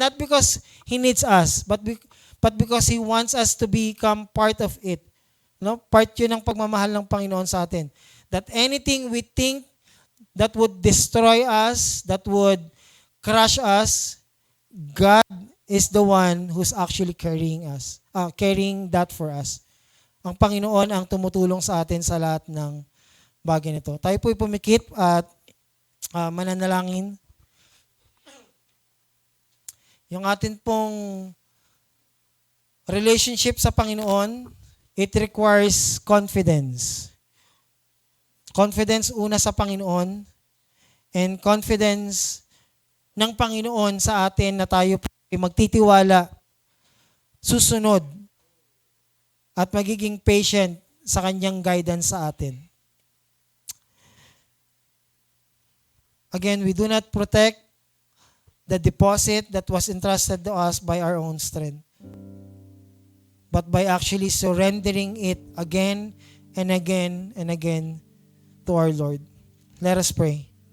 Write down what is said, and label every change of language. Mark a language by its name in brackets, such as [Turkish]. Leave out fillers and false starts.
[English] Not because He needs us, but because He wants us to become part of it. No? [Filipino] Part yun ng pagmamahal ng Panginoon sa atin. [English] That anything we think that would destroy us, that would crush us, God is the one who's actually carrying that for us. [Filipino] Ang Panginoon ang tumutulong sa atin sa lahat ng bagay nito. Tayo po'y pumikit at mananalangin. Yung atin pong [English] relationship sa Panginoon, it requires confidence. [Filipino] Confidence una sa Panginoon, [English] and confidence [Filipino] ng Panginoon sa atin na tayo ay magtitiwala, susunod, at magiging patient sa kanyang guidance sa atin. [English] Again, we do not protect the deposit that was entrusted to us by our own strength, but by actually surrendering it again and again and again to our Lord. Let us pray.